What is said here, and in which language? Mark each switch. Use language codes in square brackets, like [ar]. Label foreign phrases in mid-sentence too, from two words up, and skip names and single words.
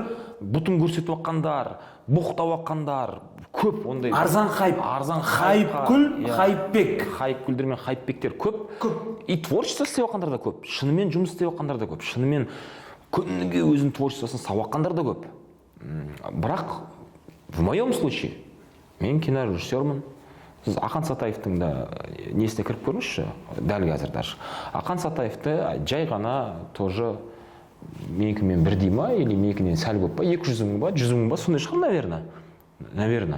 [kk] бұтын көрсетіп жатқандар, боқтап жатқандар көп ондай. Арзан хайп. Арзан хайпкүл, хайпбек. Хайпкүлдер мен хайпбектер көп. [ru] И творчество [kk] істеп жатқандар да көп. Шынымен жұмыс істеп жатқандар да көп. Шынымен күніге өзінің творчествосын салып жатқандар да көп. Бірақ [ru] в моем случае [kk] мен кинорежиссермін. Сіз Ақан Сатаевтың да несіне кіріп көріңізші, дәл қазір даже. Ақан Сатаевты жай ғана тоже менікімен бірдей ма, или менікінен сәл көп па, 200 мың ба, 100 мың ба, сондай шығар, наверное.